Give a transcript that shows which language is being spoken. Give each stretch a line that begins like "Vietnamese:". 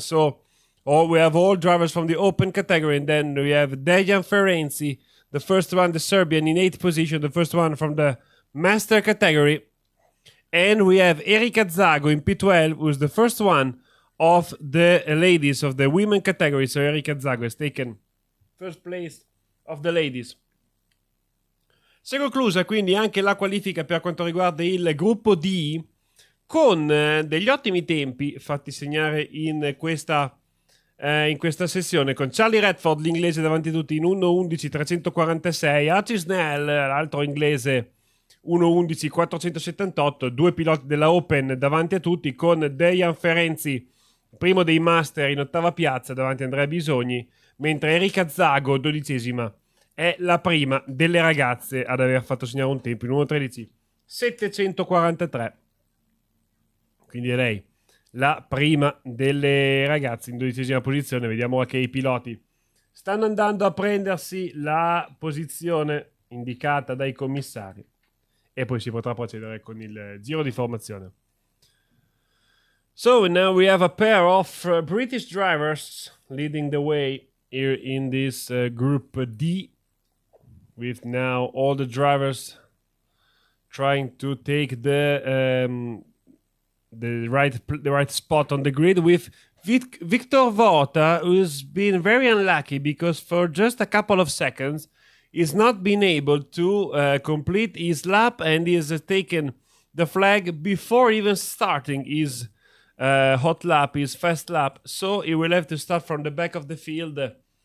English: So we have all drivers from the open category, and then we have Dejan Ferenczi, the first one, the Serbian, in 8th position, the first one from the master category. And we have Erika Zago in P12, who's the first one of the ladies of the women category. So Erika Zago has taken first place of the ladies.
Italian: Si è conclusa quindi anche la qualifica per quanto riguarda il gruppo D, con degli ottimi tempi fatti segnare in questa sessione, con Charlie Redford, l'inglese davanti a tutti, in 1:11.346, Archie Snell, l'altro inglese, 1:11.478, due piloti della Open davanti a tutti, con Dejan Ferenzi, primo dei Master, in ottava piazza davanti a Andrea Bisogni, mentre Erika Zago, 12ª, è la prima delle ragazze ad aver fatto segnare un tempo in 1:13.743. Quindi è lei la prima delle ragazze in 12ª posizione. Vediamo che i piloti stanno andando a prendersi la posizione indicata dai commissari e poi si potrà procedere con il giro di formazione.
English: So now we have a pair of British drivers leading the way here in this group D, with now all the drivers trying to take the right spot on the grid, with Victor Vota, who's been very unlucky because for just a couple of seconds he's not been able to complete his lap, and he has taken the flag before even starting his hot lap, his fast lap, so he will have to start from the back of the field.